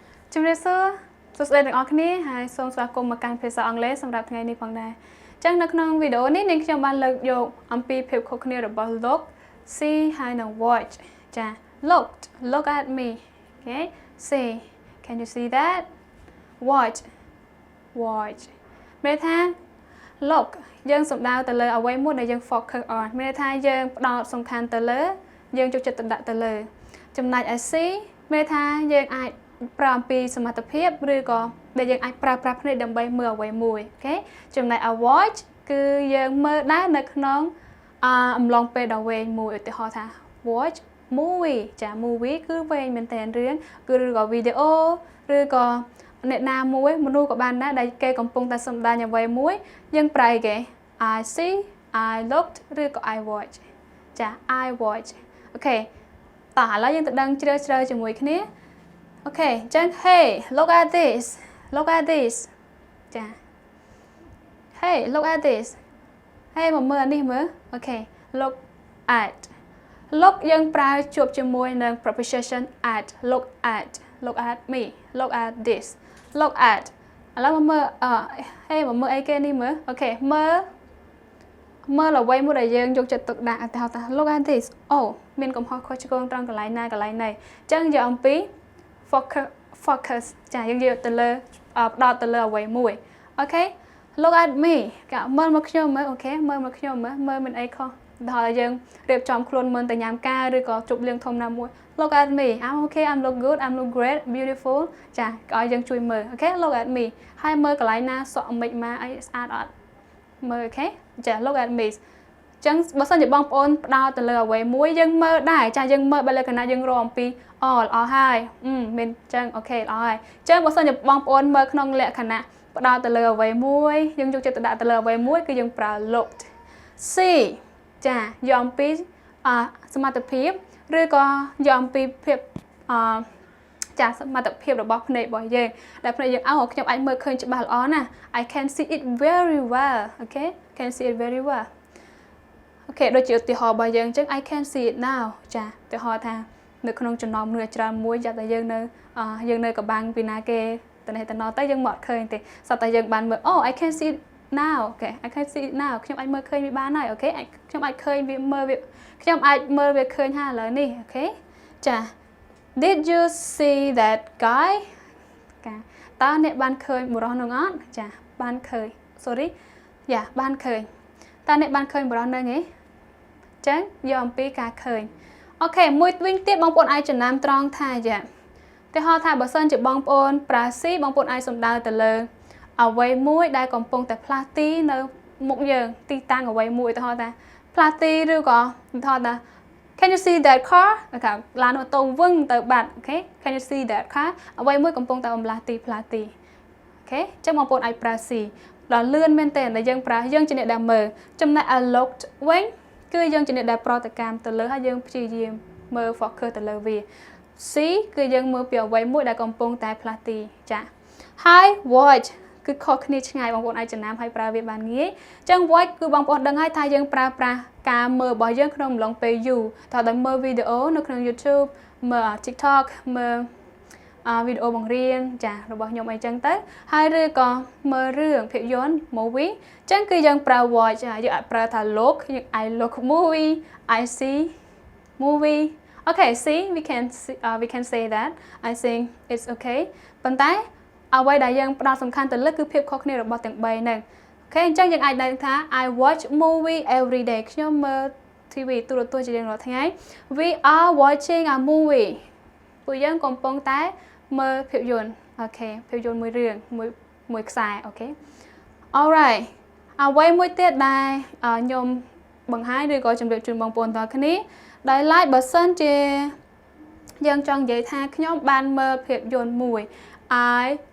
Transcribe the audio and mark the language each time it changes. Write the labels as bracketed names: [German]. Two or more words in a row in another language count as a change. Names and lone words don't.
[Khmer] ជំរាបសួរសួស្តីទាំងអស់គ្នាហើយសូមស្វាគមន៍មកកាន់ភាសាអង់គ្លេសសម្រាប់ថ្ងៃនេះផងដែរអញ្ចឹងនៅក្នុងវីដេអូនេះនាងខ្ញុំបានលើកយកអំពីភាពខុសគ្នារបស់ [English] look see [Khmer] ហើយនិង watch ចា [English] look at me okay see can you see that watch [Khmer] មានថា look យើងសំដៅទៅលើអ្វីមួយដែលយើង [English] focus on [Khmer] មានថាយើងផ្ដោតសំខាន់ទៅលើយើងយកចិត្តទុកដាក់ទៅលើចំណែក [English] I see [Khmer] មានថាយើងអាចប្រើ អំពីសមត្ថភាពឬក៏ដែលយើងអាចប្រើប្រាស់ភ្នែកដើម្បីមើលអ្វីមួយអូខេចំណែក [English] I watch [Khmer] គឺយើងមើលដែរនៅក្នុង អំឡុងពេលដ៏វែងមួយឧទាហរណ៍ថា [English] watch movie [Khmer] ចា movie គឺវែងមែនតើរឿងគឺឬក៏វី ដេអូឬក៏អ្នកណាមួយមនុស្សក៏បានដែរដែលគេកំពុងតែសម្ដែងអ្វីមួយយើងប្រើគេ [English] I see I looked [Khmer] ឬក៏ [English] I watch [Khmer] ចា [English] I watch [Khmer] អូខេតោះឥឡូវយើងទៅដឹងជ្រើជាមួយគ្នាអូខេអញ្ចឹង [English] hey look at this [Khmer] ចា [English] hey look at this hey [Khmer] មកមើលនេះមើលអូខេ look at យើងប្រើជួបជាមួយនឹង preposition at [English] look at me look at this look at [Khmer] ឥឡូវមកមើលhey មកមើលអីគេនេះមើលអូខេមើលអ្វីមួយដែលយើងយកចិត្តទុកដាក់ឧទាហរណ៍ថា [English] look at this [Khmer] អូមានកំហុសខុសឆ្គងត្រង់កន្លែងណាកន្លែងណីអញ្ចឹងយកអំពី focus ចាយើងយកទៅលើផ្ដោតទៅលើអ្វីមួយអូខេ [English] look at me [Khmer] កមើលមកខ្ញុំមើលអូខេ មើលមកខ្ញុំមើលមានអីខុសដល់យើងរៀបចំខ្លួនមើលទៅញ៉ាំការឬក៏ជប់លៀងធំណាមួយ [English] look at me I'm okay I'm look good I'm look great beautiful [Khmer] ចាឲ្យយើងជួយមើលអូខេ [English] look at me [Khmer] ហើយមើលកន្លែងណាសក់មិនមកអីស្អាតអត់មើលអូខេចា [English] look at me [Khmer] ចឹងបើសិនជាបងប្អូនផ្ដោតទៅលើអ្វីមួយយើងមើលដែរចាយើងមើលបើលក្ខណៈយើងរកអំពីល្អហើយមានចឹងអូខេល្អហើយចឹងបើសិនជាបងប្អូនមើលក្នុងលក្ខណៈផ្ដោតទៅលើអ្វីមួយយើងយក ចិត្តទៅដាក់ទៅលើអ្វីមួយគឺយើងប្រើ [English] looked see [Khmer] ចាយកអំពីសមត្ថភាពឬក៏យកអំពីភាពចាសមត្ថភាពរបស់ភ្នែករបស់យើងដែលភ្នែកយើង ខ្ញុំអាចមើលឃើញច្បាស់ល្អណាស់ [English] I can see it very well okay can see it very well [Khmer] អូខេដូចជាឧទាហរណ៍របស់យើងអញ្ចឹង [English] I can see it now [Khmer] ចាឧទាហរណ៍ថានៅក្នុងចំណោមមនុស្សច្រើនមួយយ៉ាប់តែយើងនៅកបាំងពីណាគេទៅនេះទៅណទៅយើងមកឃើញទេសតែយើងបានមើល [English] I can see it now [Khmer] អូខេ [English] I can see it now [Khmer] ខ្ញុំអាចមើលឃើញវាបានហើយអូខេខ្ញុំអាចឃើញវាមើលវាខ្ញុំអាចមើលវាឃើញហើយឥឡូវនេះអូខេចា [English] Did you see that guy [Khmer] តើអ្នកបានឃើញបុរសនោះអត់ចាបានឃើញ sorry យ៉ាបានឃើញតើអ្នកបានឃើញបុរសនោះទេចឹងយកអំពីការឃើញអូខេមួយវិញទៀតបងប្អូនអាចចំណាំត្រង់ថាចាឧទាហរណ៍ថាបើសិនជាបងប្អូនប្រើស៊ីបងប្អូនអាចសំដៅទៅលើ អ្វីមួយដែលកំពុងតែផ្លាស់ទីនៅមុខយើងទីតាំងអ្វីមួយឧទាហរណ៍ថាផ្លាស់ទីឬក៏ឧទាហរណ៍ថា [English] Can you see that car [Khmer] ថាឡានអូតូវឹងទៅបាត់អូខេ [English] Can you see that car [Khmer] អ្វីមួយកំ ពុងតែបំលាស់ទីផ្លាស់ទីអូខេអញ្ចឹងបងប្អូនអាចប្រើស៊ីដល់លឿនមែនតើដែលយើងប្រើយើងជាអ្នកដែលមើលចំណែក [English] I looked [Khmer] វិញគឺយើងជាអ្នកដែលប្រ តិកម្មទៅលើហើយយើងព្យាយាមមើល focus ទៅលើវាsee គឺយើងមើលពីអ្វីមួយដែលកំពុងតែផ្លាស់ទី ចាហើយ watch គឺខុសគ្នាឆ្ងាយបងប្អូនអាចចំណាំហើយប្រើវាបានងាយអញ្ចឹង watch គឺបងប្អូនដឹងហើយថាយើងប្រើប្រាស់ការមើលរបស់យើងក្នុងអំឡុងពេលយូរតើដោយមើលវីដេអូនៅក្នុង YouTube មើល TikTok មើលវីដេអូបង្រៀនចារបស់ខ្ញុំអីចឹងទៅហើយឬក៏មើលរឿងភាពយន្ត movie អញ្ចឹងគឺយើងប្រើ watch យើងអាចប្រើថា look [English] I look movie I see movie okay see we can say that I think it's okay [Khmer] ប៉ុន្តែអ្វីដែលយើងផ្ដោតសំខាន់ទៅលើគឺភាពខុសគ្នារបស់ទាំង3ហ្នឹងអូ ខេអញ្ចឹងយើងអាចដឹងថា [English] I watch movie every day [Khmer] ខ្ញុំមើល TV ទូរទស្សន៍ជារៀងរាល់ថ្ងៃ [English] We are watching a movie [Khmer] ពួកយើងកំពុងតែមើលភាពយន្តអូខេភាពយន្តមួយរឿងមួយខ្សែអូខេ Alright អ្វីមួយទៀតដែលខ្ញុំបង្ហាញឬក៏ជម្រាបជូនបងប្អូនទាំងគ្នាដោយឡែកបើសិនជាយើងចង់និយាយថាខ្ញុំបានមើលភាពយន្តមួយ I